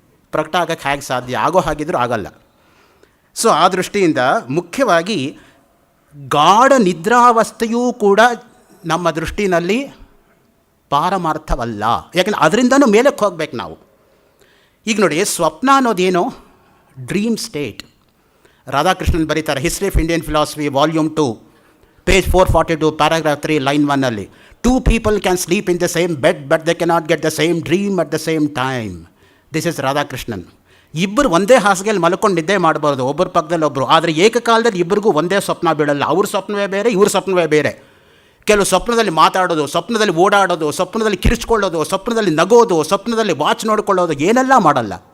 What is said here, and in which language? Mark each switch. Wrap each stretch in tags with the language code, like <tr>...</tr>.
<kn>ಪ್ರಕಟ ಆಗೋಕ್ಕೆ ಹೇಗೆ ಸಾಧ್ಯ? ಆಗೋ ಹಾಗಿದ್ರೂ ಆಗಲ್ಲ. ಸೊ ಆ ದೃಷ್ಟಿಯಿಂದ ಮುಖ್ಯವಾಗಿ ಗಾಢ ನಿದ್ರಾವಸ್ಥೆಯೂ ಕೂಡ ನಮ್ಮ ದೃಷ್ಟಿನಲ್ಲಿ ಪಾರಮಾರ್ಥವಲ್ಲ. ಯಾಕೆಂದರೆ ಅದರಿಂದನೂ ಮೇಲಕ್ಕೆ ಹೋಗ್ಬೇಕು ನಾವು. ಈಗ ನೋಡಿ, ಸ್ವಪ್ನ ಅನ್ನೋದೇನು? Dream state. ರಾಧಾಕೃಷ್ಣನ್ ಬರೀತಾರೆ history of Indian philosophy volume 2 page 442, paragraph 3, line 1ಅಲ್ಲಿ.</kn> <en>2 people can sleep in the same bed, but they cannot get the same dream at the same time. This is Radhakrishnan.</en> <kn>ಇಬ್ಬರು ಒಂದೇ ಹಾಸಿಗೆಯಲ್ಲಿ ಮಲ್ಕೊಂಡು ನಿದ್ದೆ ಮಾಡಬಾರ್ದು, ಒಬ್ಬರ ಪಕ್ಕದಲ್ಲಿ ಒಬ್ಬರು. ಆದರೆ ಏಕಕಾಲದಲ್ಲಿ ಇಬ್ಬರಿಗೂ ಒಂದೇ ಸ್ವಪ್ನ ಬೀಳಲ್ಲ. ಅವ್ರ ಸ್ವಪ್ನವೇ ಬೇರೆ, ಇವ್ರ ಸ್ವಪ್ನವೇ ಬೇರೆ. ಕೆಲವು ಸ್ವಪ್ನದಲ್ಲಿ ಮಾತಾಡೋದು, ಸ್ವಪ್ನದಲ್ಲಿ ಓಡಾಡೋದು, ಸ್ವಪ್ನದಲ್ಲಿ ಕಿರಿಚ್ಕೊಳ್ಳೋದು, ಸ್ವಪ್ನದಲ್ಲಿ ನಗೋದು, ಸ್ವಪ್ನದಲ್ಲಿ ವಾಚ್ ನೋಡ್ಕೊಳ್ಳೋದು, ಏನೆಲ್ಲ ಮಾಡಲ್ಲ.</kn>